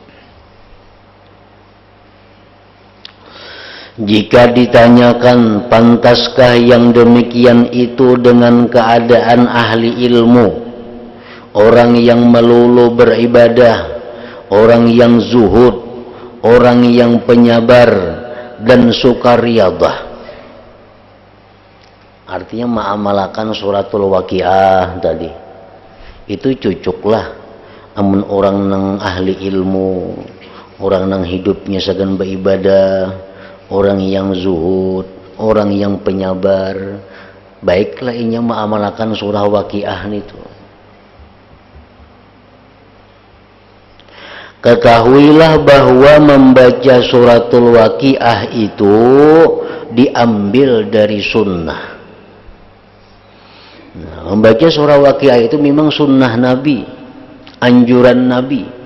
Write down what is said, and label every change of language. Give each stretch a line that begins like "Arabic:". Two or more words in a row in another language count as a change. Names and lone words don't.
Indonesian: Jika ditanyakan pantaskah yang demikian itu dengan keadaan ahli ilmu, orang yang melulu beribadah, orang yang zuhud, orang yang penyabar dan suka riyadhah. Artinya mengamalkan suratul waqiah tadi.
Banjar: Itu cucuklah amun orang nang ahli ilmu, orang nang hidupnya sagan beribadah,
Indonesian: orang yang zuhud, orang yang penyabar,
Banjar: baiklah inya mengamalkan surah waqiah itu.
Indonesian: Ketahuilah bahwa membaca suratul waqiah itu diambil dari sunnah. Nah, membaca surah waqiah itu memang sunnah Nabi, anjuran Nabi.